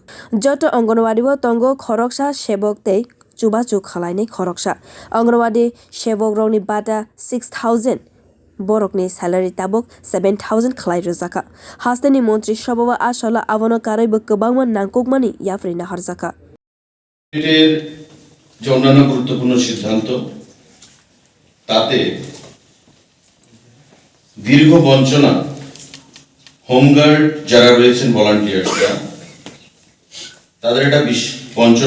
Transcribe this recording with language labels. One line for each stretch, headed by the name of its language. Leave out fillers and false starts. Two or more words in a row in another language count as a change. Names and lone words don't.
Kok Borok: Joto anganwadi bo tongo khoroksa sebok tei chubachu khlainai khoroksa. Anganwadi sebok rokni bata 6000. Borokni salary tabok 7000 khlai rojaka. Hasteni montrisobha asala abono karaibo kwbangma nangkukmani yapri naharjakha.
Bangla: এর যে অন্যান্য গুরুত্বপূর্ণ সিদ্ধান্ত তাতে দীর্ঘ বঞ্চনা হোমগার্ড যারা রয়েছেন ভলান্টিয়ার্সরা তাদের একটা বঞ্চনা